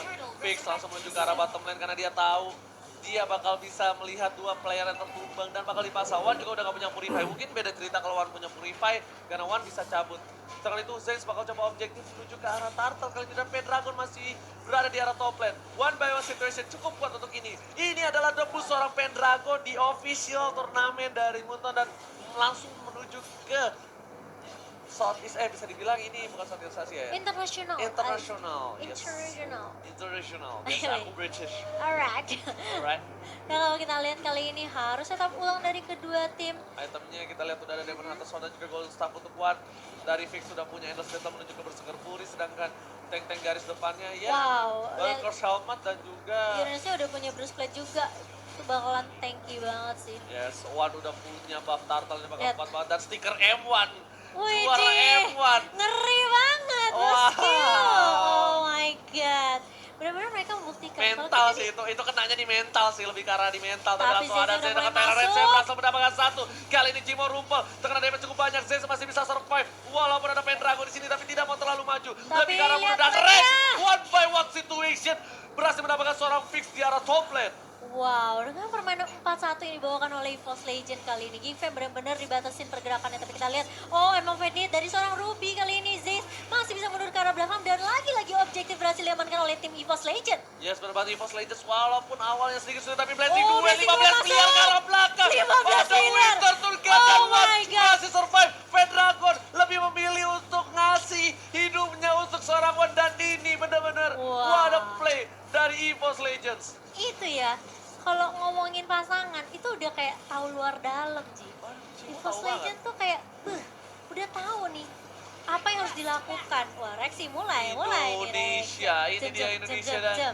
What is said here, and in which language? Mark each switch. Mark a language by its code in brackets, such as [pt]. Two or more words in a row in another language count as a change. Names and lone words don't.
[id] Fix langsung menuju ke arah bottom lane karena dia tahu dia bakal bisa melihat 2 player yang tertumbang dan bakal dipasang. Wan juga udah gak punya Purify. Mungkin beda cerita kalau Wan punya Purify karena Wan bisa cabut. Setelah itu Zeiss bakal coba objektif menuju ke arah Turtle. Kali ini dan Pendragon masih berada di arah top lane. [en] One by one situation [id] cukup kuat untuk ini. Ini adalah debut seorang Pendragon di official turnamen dari Moonton dan langsung menuju ke Southeast, bisa dibilang ini bukan Southeast Asia ya? International. Yes. International. Yes, Anyway. aku British. Alright. Alright. Nah kalau kita lihat kali ini harus tetap ulang dari kedua tim. Itemnya kita lihat udah ada Demon Hunter Sword dan juga Golden Staff untuk One. Dari Fix sudah punya Endless Battle menuju ke Berserker Fury, sedangkan tank-tank garis depannya ya Valkyr's Helmet dan juga Uranusnya udah punya Bruce Plate juga. Itu bakalan tanky banget sih. yes, One udah punya buff Turtle ini bakal kuat banget dan stiker M1. Wih, Juara M1. ngeri banget, [en] oh my god. [id] Benar-benar mereka membuktikan. Mental sih itu kenanya di mental sih, lebih ke arah di mental. Tapi langsung ada Zen dengan Tyrant masuk. Saya berhasil mendapatkan 1. Kali ini Jimo rumpel, terkena damage cukup banyak. Zen masih bisa survive, walaupun ada Pendragon di sini tapi tidak mau terlalu maju. Lebih ke arah dan Rex, [en] one by one situation [id] berhasil mendapatkan seorang Fix di arah top lane. Wow, dengan permainan 4-1 yang dibawakan oleh EVOS Legend kali ini, Geekfam benar-benar dibatasin pergerakannya. Tapi kita lihat, emang Fedit dari seorang Ruby kali ini, Zeiss masih bisa mundur ke arah belakang dan lagi-lagi objektif berhasil diamankan oleh tim EVOS Legend. Yes, benar EVOS Legends walaupun awalnya sedikit sulit tapi blessing 15 miliar ke arah belakang. 15 miliar. [en] Oh my god. [id] Masih survive. Pendragon lebih memilih untuk ngasih hidupnya untuk seorang Wan dan ini benar-benar [en] what a play [id] dari EVOS Legends. Itu ya. Kalau ngomongin pasangan itu udah kayak tahu luar dalam, Ji. EVOS Legend tuh kayak udah tahu nih apa yang harus dilakukan. Wah, Rexy mulai nih, Rex. Indonesia, ini Jep, dia jep, Indonesia jep, dan jep.